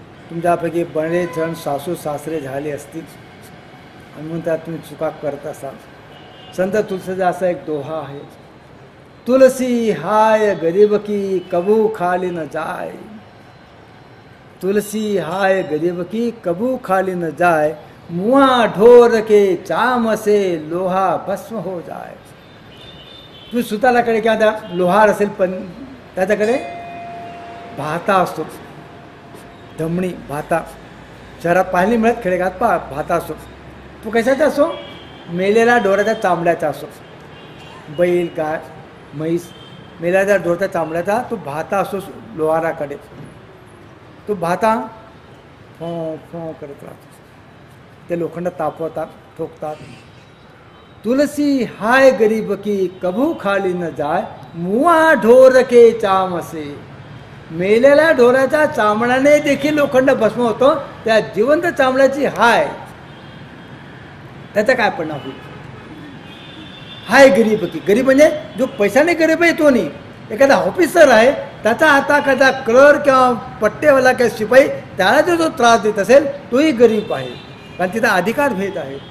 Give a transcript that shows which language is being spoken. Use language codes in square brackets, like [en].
[mr] तुमच्यापैकी बरेच जण सासू सासरे झाले असतील आणि म्हणून त्यात तुम्ही चुका करत असाल. संत तुलसीदास एक दोहा आहे, [hi] तुलसी हाय गरीब की कबू खाली न जाय. तुलसी हाय गरीब की कबू खाली न जाय, मुआ ढोर के चाम से लोहा भस्म हो जाय. [mr] तुम्ही सुताराकडे किंवा त्या लोहार असेल पण त्याच्याकडे भाता असतो, धमणी भाता. शहरात पाहायला मिळत, खेडेगात भाता असतो. तो कशाचा असो, मेलेल्या ढोराच्या चामड्याचा असो. बैल गाय म्हैस मेलेल्या ढोराच्या चामड्याचा तो भाता असतो लोहाराकडे. तो भाता फो फो करत राहतो, ते लोखंड तापवतात, ठोकतात. [hi] तुलसी हाय गरीब की कबू खाली न जाय, मुआ ढोर के चाम से. [mr] मेलेल्या ढोराच्या चामड्याने देखील लोखंड भस्म होतं, त्या जिवंत चामड्याची हाय त्याचा काय परिणाम होईल. [hi] हाय गरीब की, [mr] गरीब म्हणजे जो पैशाने गरीब आहे तो नाही. एखादा ऑफिसर आहे, त्याचा आता एखादा क्लर्क किंवा पट्टेवाला किंवा शिपाई त्याला जो त्रास देत असेल तोही गरीब आहे, कारण तिचा अधिकार भेद आहे.